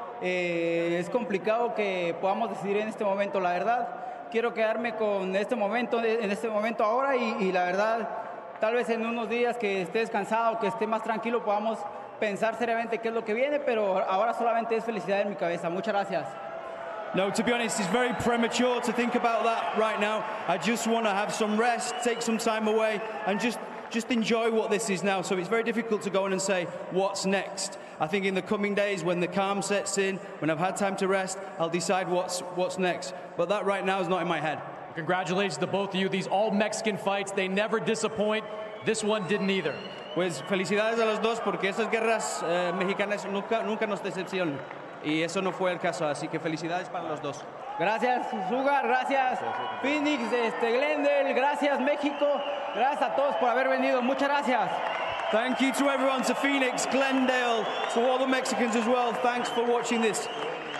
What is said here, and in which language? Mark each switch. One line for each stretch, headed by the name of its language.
Spanish: Es complicado que podamos decidir en este momento, la verdad. Quiero quedarme con este momento, en este momento ahora y la verdad, tal vez en unos días que esté descansado, que esté más tranquilo, podamos pensar seriamente qué es lo que viene, pero ahora solamente es felicidad en mi cabeza. Muchas gracias.
English: No, to be honest, it's very premature to think about that right now. I just want to have some rest, take some time away, and just enjoy what this is now. So it's very difficult to go in and say, what's next? I think in the coming days, when the calm sets in, when I've had time to rest, I'll decide what's next. But that right now is not in my head. Congratulations to both of you. These all Mexican fights, they never disappoint. This one didn't either.
Spanish: Pues felicidades a los dos, porque esas guerras mexicanas nunca nos decepcionan. Y eso no fue el caso, así que felicidades para los dos. Gracias, Sugar, gracias, Phoenix, Glendale, gracias, México, gracias a todos por haber venido, muchas gracias.
English: Thank you to everyone, to Phoenix, Glendale, to all the Mexicans as well. Thanks for watching this.